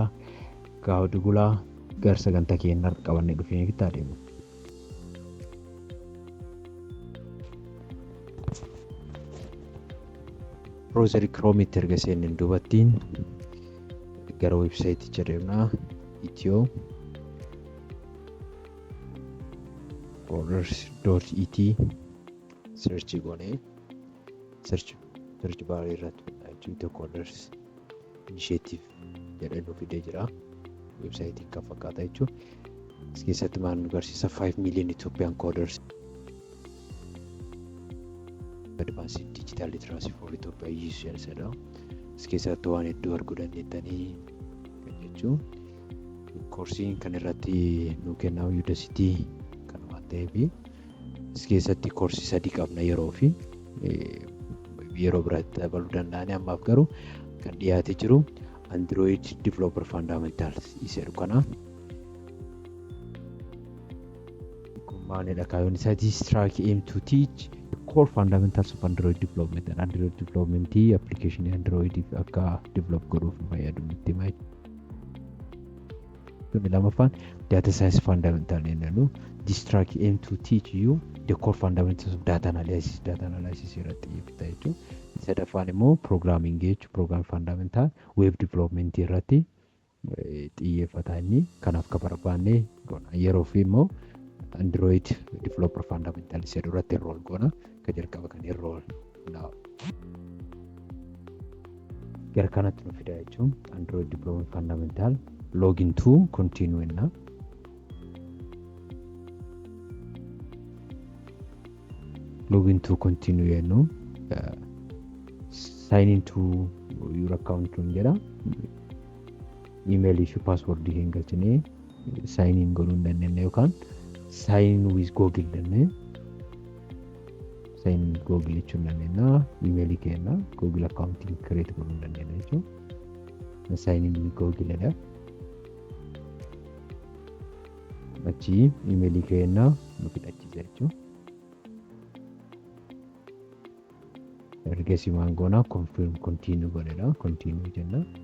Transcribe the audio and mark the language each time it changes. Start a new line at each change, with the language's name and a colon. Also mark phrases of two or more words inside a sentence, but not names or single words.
Oromo: Gaa'oo Dugulaa gara sagantaa keenya qabannee dhufee itti adeemu. Browserii Chromeitti erga seenneen duubattiin gara websaayitii deemnaa. Itiyoo orders.it search goonee
English: search bar
Oromo: irratti Itiyoo Orders Initiative jedhee nu fidee jira. Websaayitii kan fakkaata jechuudha. As keessatti maal nu agarsiisa
English: 5 million Ethiopian coders advanced digital literacy for Ethiopia use jedha.
Oromo: As keessatti waan hedduu arguu dandeettanii kan jechuun koorsiin kan irratti nu kennamu Udacity kan waan ta'eef as keessatti koorsii 3 qabna yeroo fi yeroo biraatti dabaluu danda'anii ammaaf garuu kan dhiyaatee jiru Android Developer Fundamentals isedhu kana. Maalidha kaayyoon isaa?
English: This track aim to teach the core fundamentals of Android development and Android development application Android
Oromo: akka develop godhuuf fayyadu nutti hima. Lamaffaan
English: data science fundamental
Oromo: jennu.
English: This track aim to teach you the core fundamentals of data analysis
Oromo: irratti xiyyeeffata jechuudha. Sadaffaan immoo programming jechuudha.
English: Program fundamental web development
Oromo: irratti xiyyeeffata inni. Kanaaf kan barbaanne yeroo fi immoo Android developer fundamental isedhu irratti enroll goona. Kan jalqaba kan
English: enroll now.
Oromo: Gara kanatti nu fida jechuun Android development fundamental
English: login to continue
Oromo: enna.
English: Login to continue ennu sign into your account jedha.
Oromo: Email fi password hin galchine
English: sign in
Oromo: godhuu dandeenya yookaan
English: sign with Google
Oromo: jennee sign Google jechuun dandeenya. Email keenya Google
English: account create
Oromo: godhuu dandeenya jechuudha.
English: Sign in with Google jedha.
Oromo: Achi email keenya nu fidhachiisa jechuudha. Ergasii waan goona
English: confirm continue
Oromo: godhedha. Continue jenna.